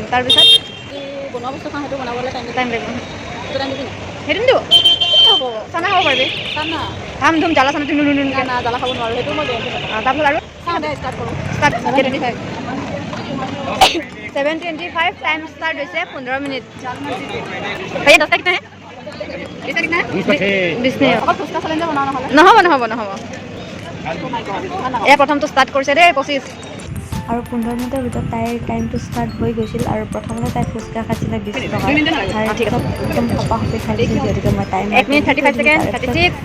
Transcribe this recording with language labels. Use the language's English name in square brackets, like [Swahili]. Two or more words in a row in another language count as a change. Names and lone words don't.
[Assamese] তাৰপিছত বনোৱা বস্তু খাওঁ, সেইটো বনাবলৈ টাইম লাগিব। সেইটো টাইম দিবি নাই? সেইটো নিদিওঁ। হ'ব, চানা খাব পাৰিবি। চানা ধাম ধুম জ্বালা চানা না জ্বালা খাব নোৱাৰোঁ, সেইটো মই গেৰেণ্টি নকৰোঁ। তাৰপিছত আৰু চাওঁ দে, ষ্টাৰ্ট কৰোঁ। 7:25 টাইম ষ্টাৰ্ট হৈছে। 15 মিনিট। [Hindi] भैया 10 कितना है? 20 कितना है? [Assamese] 20 [Hindi] नहीं है। [Assamese] ফুচকা চেলেঞ্জ নহ'ব। এয়া প্ৰথমটো ষ্টাৰ্ট কৰিছে দেই 25। আৰু 15 মিনিটৰ ভিতৰত তাইৰ টাইমটো ষ্টাৰ্ট হৈ গৈছিল। আৰু প্ৰথমতে তাই ফুচকা খাইছিলে 20 টকাৰ। তাৰপিছত একদম সপাহপি খাই দিছিল, যিহেতুকে মই 1 টাইমাৰটো মিনিট দি থৈ 35 দিলোঁ। ছেকেণ্ড, তাৰে পিছত 36,